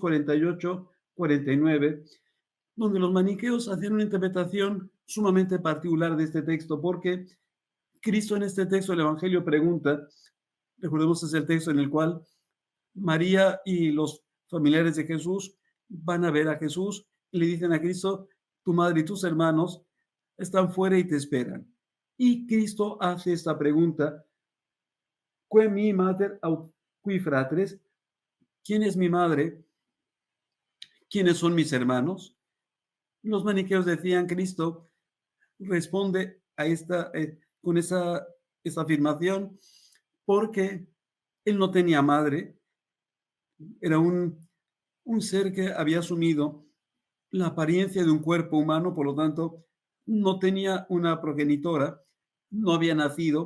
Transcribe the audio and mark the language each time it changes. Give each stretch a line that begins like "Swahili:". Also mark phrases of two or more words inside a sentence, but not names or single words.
Spanish: 48, 49, donde los maniqueos hacen una interpretación sumamente particular de este texto, porque Cristo en este texto del Evangelio pregunta, recordemos es el texto en el cual María y los familiares de Jesús van a ver a Jesús y le dicen a Cristo, tu madre y tus hermanos están fuera y te esperan. Y Cristo hace esta pregunta,
Latin: ¿Quae mi mater aut qui fratres?
Spanish: ¿Quién es mi madre? ¿Quiénes son mis hermanos? Los maniqueos decían, Cristo responde a con esa afirmación porque él no tenía madre, era un ser que había asumido la apariencia de un cuerpo humano, por lo tanto, no tenía una progenitora, no había nacido.